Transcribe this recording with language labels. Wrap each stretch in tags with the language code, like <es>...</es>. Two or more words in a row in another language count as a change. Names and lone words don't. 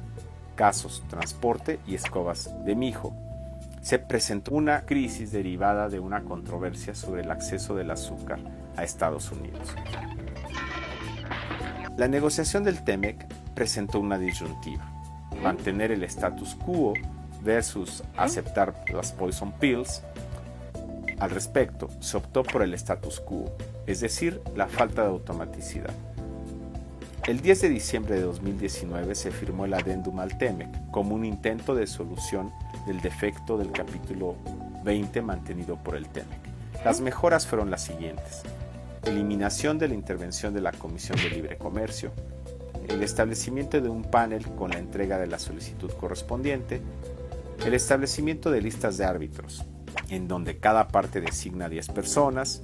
<es>Casos Transporte y Escobas de Mijo. Se presentó una crisis derivada de una controversia sobre el acceso del azúcar a Estados Unidos. La negociación del TEMEC presentó una disyuntiva: mantener el</es> <la>status quo</la> <es>versus aceptar las</es> <en>poison pills.</en> <es>Al respecto, se optó por el</es> <la>status quo,</la> <es>es decir, la falta de automaticidad. El 10 de diciembre de 2019 se firmó el adendum al TEMEC como un intento de solución del defecto del capítulo 20 mantenido por el TEMEC. Las mejoras fueron las siguientes: eliminación de la intervención de la Comisión de Libre Comercio, el establecimiento de un panel con la entrega de la solicitud correspondiente, el establecimiento de listas de árbitros, en donde cada parte designa 10 personas.</es>